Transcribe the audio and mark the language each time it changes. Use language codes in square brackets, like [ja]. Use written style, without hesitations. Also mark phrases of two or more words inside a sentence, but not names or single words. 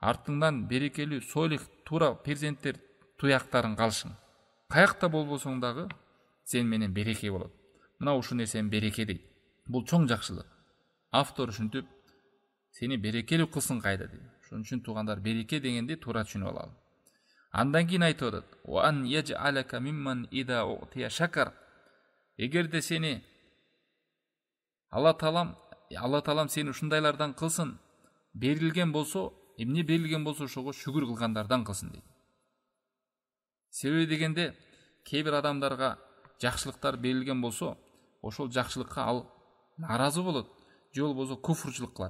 [ky] артыңдан берекелүү, солих, туура перзенттер туяктарын калышың. Каякта болбосоң дагы сен менен береке болот. Мына ушул нерсени береке дейт. Бул чоң жакшылык. Автор ушинтип сени берекелүү кылсын кайда дейт. Ошон үчүн туугандар, береке дегенди туура түшүнүп алалы. Андан кийин айтып атат: [ar] "وأن يجعلك ممن إذا أعطي شكر". [ky] Эгерде сени Алла Таалам сени ушундайлардан кылсын, берилген болсо, эмне берилген болсо ошого шүгүр кылгандардан кылсын дейт. Себеби дегенде кээ бир адамдарга жакшылыктар берилген болсо, ошол жакшылыкка ал наразы болот, же болбосо куфурчулук кылат.